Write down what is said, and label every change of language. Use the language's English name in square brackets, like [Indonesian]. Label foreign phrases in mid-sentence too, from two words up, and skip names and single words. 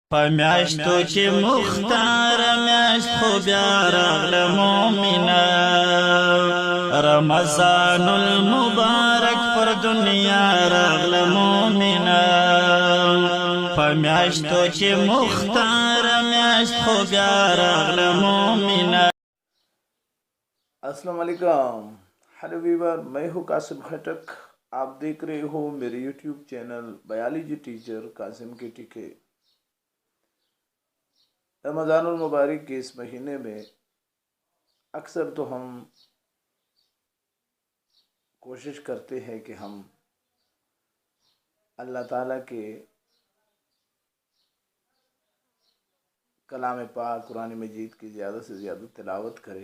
[Pashto] پمیاشتو کې مختار میاشت خو بیا راغله مومنه رمضان المبارک پر دنیا راغله مومنه پمیاشتو کې مختار میاشت خو بیا راغله مومنه. [Arabic] السلام عليكم. [English] hello viewer, [Urdu] میں ہوں قاسم خٹک۔ آپ دیکھ رہے ہو میرے یوٹیوب چینل بائیولوجی ٹیچر قاسم کے ٹی کے. رمضان المبارک کے اس مہینے میں اکثر تو ہم کوشش کرتے ہیں کہ ہم اللہ تعالیٰ کے کلام پاک قرآن مجید کی زیادہ سے زیادہ تلاوت کریں.